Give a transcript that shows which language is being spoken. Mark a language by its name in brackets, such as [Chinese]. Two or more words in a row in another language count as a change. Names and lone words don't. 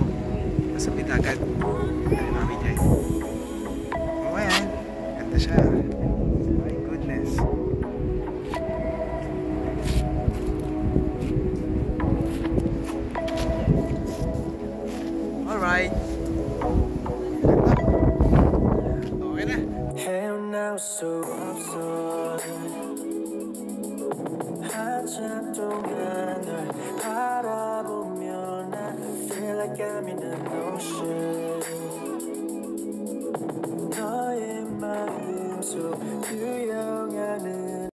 [Filipino] Sa Pitagan. Galing namin dyan. Oh ayan, ganda siya. [English] My goodness. Alright. [Filipino] Okay na. [Korean] 헤어나올 수 없어 한참 동안 널 바라보면 [English] I feel like I'm in an ocean [Korean] 너의 마음속 유영하는